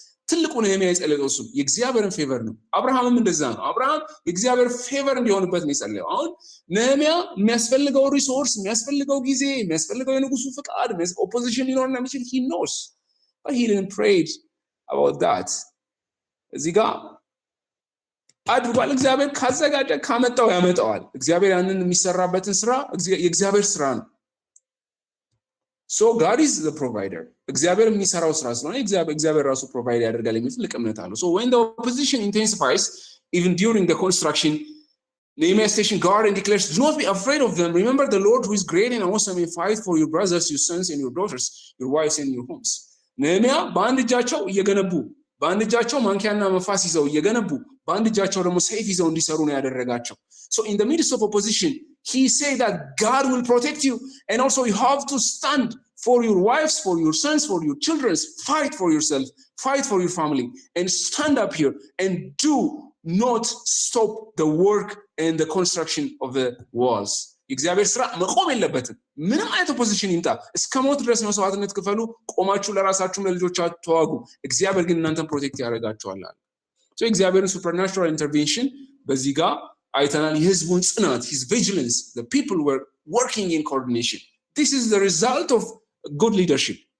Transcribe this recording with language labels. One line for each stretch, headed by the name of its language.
Amharic: ትልቁ ነህምያ የጸለየው እሱ የእግዚአብሔርን ፌቨር ነው። አብርሃምም እንደዛ ነው። አብርሃም የእግዚአብሔር ፌቨር እንዲሆንበት ነው የጸለየው። አሁን ነህምያ የሚያስፈልገው ሪሶርስ፣ የሚያስፈልገው ጊዜ፣ የሚያስፈልገው የንጉሱ ፍቃድ፣ ኦፖዚሽን ሊኖርና የሚችል
English: he knows but he didn't pray about that።
Amharic: እዚህ ጋር አድርጓል። እግዚአብሔር ካዘጋጀ ካመጣው ያመጣዋል። እግዚአብሔር ያንን የሚሰራበትን ስራ የእግዚአብሔር ስራ ነው።
English: So God is the provider.
Amharic: እግዚአብሔር የሚሰራው ስራ ስለሆነ እግዚአብሔር ራሱ ፕሮቫይድ ያደርጋል የሚል ትልቅ እምነት አለው።
English: So when the opposition intensifies, even during the construction, Nehemiah stations guard and declares, do not be afraid of them. Remember the Lord who is great and awesome and fight for your brothers, your sons and your daughters, your wives and your homes.
Amharic: ነህምያ በአንድ እጃቸው እየገነቡ በአንድ እጃቸው ማንኪያና መፋስ ይዘው እየገነቡ በአንድ እጃቸው ደግሞ ሰይፍ ይዘው እንዲሰሩ ነው ያደረጋቸው።
English: So in the midst of opposition, he said that God will protect you, and also you have to stand for your wives, for your sons, for your children. Fight for yourself, fight for your family, and stand up here and do not stop the work and the construction of the walls.
Amharic: እግዚአብሔር ስራ መቆም የለበትም። ምንም አይነት ኦፖዚሽን ይምጣ፣ እስከ ሞት ድረስ መስዋዕትነት ክፈሉ፣ ቆማችሁ ለራሳችሁም ለልጆቻችሁ ተዋጉ፣ እግዚአብሔር ግን እናንተን ፕሮቴክት ያደርጋችኋል። ሶ እግዚአብሔርን ሱፐርናቹራል ኢንተርቬንሽን በዚህ ጋር አይተናል። የህዝቡን ጽናት
English: his vigilance, the people were working in coordination. This is the result of good leadership.